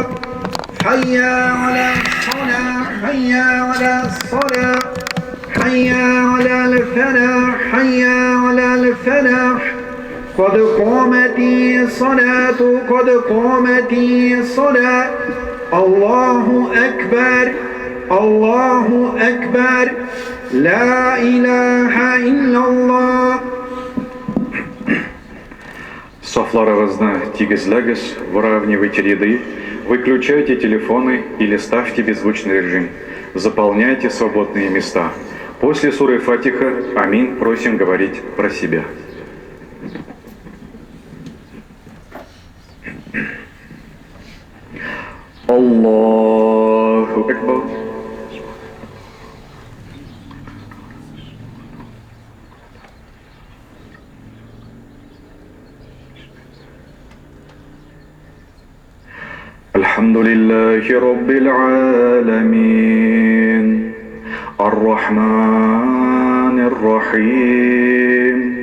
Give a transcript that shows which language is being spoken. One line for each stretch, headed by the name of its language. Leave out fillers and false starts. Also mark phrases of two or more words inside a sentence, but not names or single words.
Arabic: حي على الصلاة حي على الصلاة حي على الفلاح حي على الفلاح. قد قامت الصلاة قد قامت الصلاة. الله أكبر الله أكبر لا إله إلا الله.
Tatar: Saflarınızda тигізләгіз,
Russian: выравнивайте ряды, выключайте телефоны или ставьте беззвучный режим. Заполняйте свободные места. После суры Фатиха «Аминь» просим говорить про себя.
Arabic: الله أكبر. الحمد لله رب العالمين الرحمن الرحيم